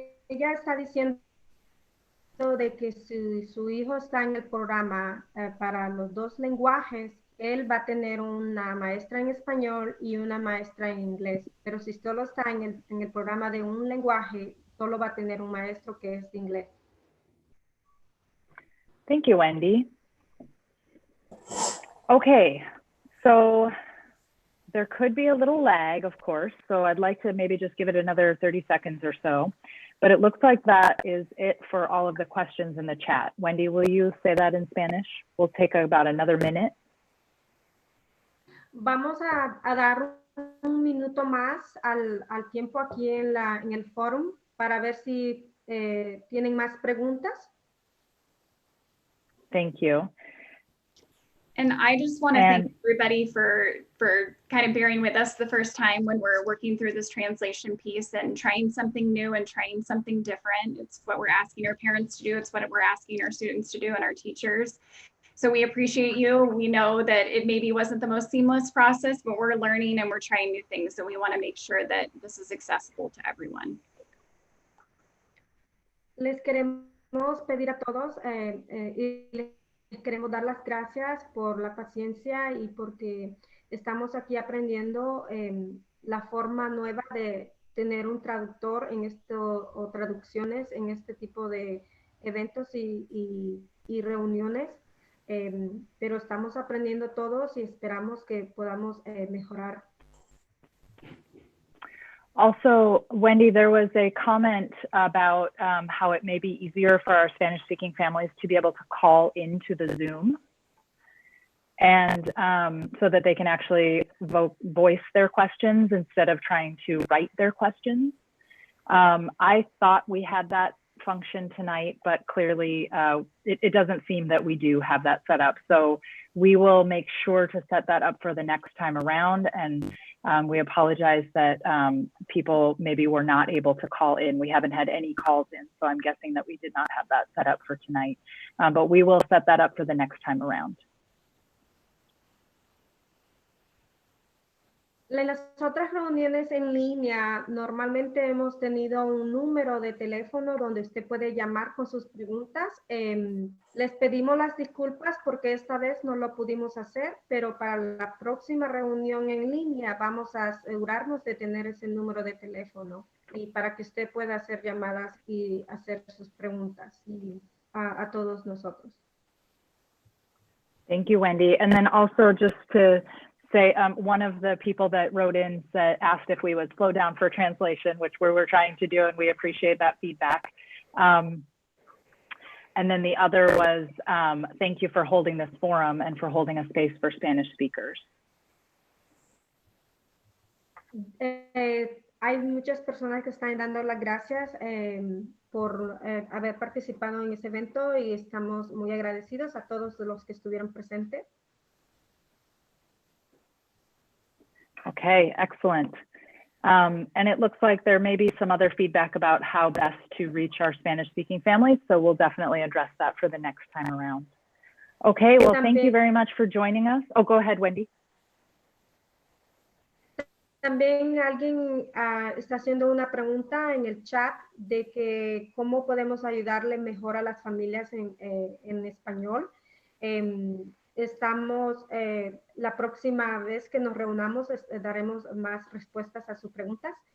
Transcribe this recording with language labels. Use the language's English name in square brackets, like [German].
[Spanish] Ella está diciendo de que si su hijo está en el programa para los dos lenguajes, él va a tener una maestra en español y una maestra en inglés. Pero si solo está en el programa de un lenguaje, solo va a tener un maestro que es de inglés. [English] Thank you, Wendy. Okay, so there could be a little lag, of course. So I'd like to maybe just give it another 30 seconds or so. But it looks like that is it for all of the questions in the chat. Wendy, will you say that in Spanish? We'll take about another minute. [Spanish] Vamos a dar un minuto más al tiempo aquí en el foro para ver si tienen más preguntas. [English] Thank you. And I just want to thank everybody for kind of bearing with us the first time when we're working through this translation piece and trying something new and trying something different. It's what we're asking our parents to do. It's what we're asking our students to do and our teachers. So we appreciate you. We know that it maybe wasn't the most seamless process, but we're learning and we're trying new things. So we want to make sure that this is accessible to everyone. [Spanish] Les queremos pedir a todos y les queremos dar las gracias por la paciencia y porque estamos aquí aprendiendo la forma nueva de tener un traductor en esto o traducciones en este tipo de eventos y reuniones. Pero estamos aprendiendo todos y esperamos que podamos mejorar. [English] Also, Wendy, there was a comment about how it may be easier for our Spanish-speaking families to be able to call into the Zoom, and so that they can actually voice their questions instead of trying to write their questions. I thought we had that function tonight, but clearly it doesn't seem that we do have that set up. So we will make sure to set that up for the next time around. And we apologize that people maybe were not able to call in. We haven't had any calls in, so I'm guessing that we did not have that set up for tonight. But we will set that up for the next time around. [Spanish] En las otras reuniones en línea, normalmente hemos tenido un número de teléfono donde usted puede llamar con sus preguntas. Les pedimos las disculpas porque esta vez no lo pudimos hacer, pero para la próxima reunión en línea vamos a asegurarnos de tener ese número de teléfono y para que usted pueda hacer llamadas y hacer sus preguntas a todos nosotros. [English] Thank you, Wendy. And then also just to say, one of the people that wrote in asked if we would slow down for translation, which we're trying to do, and we appreciate that feedback. And then the other was, thank you for holding this forum and for holding a space for Spanish speakers. [Spanish] Hay muchas personas que están dando las gracias por haber participado en ese evento y estamos muy agradecidos a todos los que estuvieron presentes. [English] Okay, excellent. And it looks like there may be some other feedback about how best to reach our Spanish-speaking families, so we'll definitely address that for the next time around. Okay, well, thank you very much for joining us. Oh, go ahead, Wendy. [Spanish] También alguien está haciendo una pregunta en el chat de que cómo podemos ayudarle mejor a las familias en español. Estamos, la próxima vez que nos reunamos, daremos más respuestas a sus preguntas.